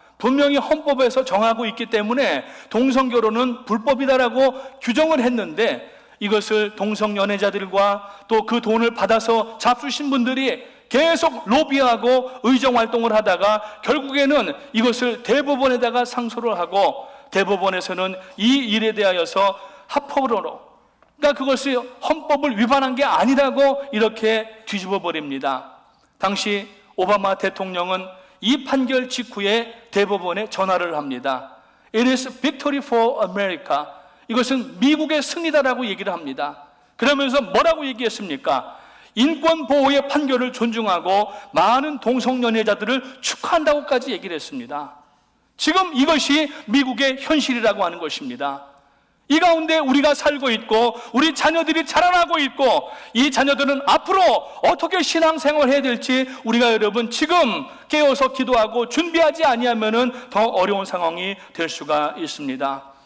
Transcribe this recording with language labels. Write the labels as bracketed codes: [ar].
[ko] 분명히 헌법에서 정하고 있기 때문에 동성결혼은 불법이다라고 규정을 했는데, 이것을 동성연애자들과 또 그 돈을 받아서 잡수신 분들이 계속 로비하고 의정활동을 하다가 결국에는 이것을 대법원에다가 상소를 하고, 대법원에서는 이 일에 대하여서 합헌으로, 그러니까 그것이 헌법을 위반한 게 아니라고 이렇게 뒤집어 버립니다. 당시 오바마 대통령은 이 판결 직후에 대법원에 전화를 합니다. [en] It is victory for America. [ko] 이것은 미국의 승리다라고 얘기를 합니다. 그러면서 뭐라고 얘기했습니까? 인권 보호의 판결을 존중하고 많은 동성연애자들을 축하한다고까지 얘기를 했습니다. 지금 이것이 미국의 현실이라고 하는 것입니다. 이 가운데 우리가 살고 있고 우리 자녀들이 자라나고 있고, 이 자녀들은 앞으로 어떻게 신앙생활을 해야 될지 우리가 여러분 지금 깨어서 기도하고 준비하지 아니하면은 더 어려운 상황이 될 수가 있습니다.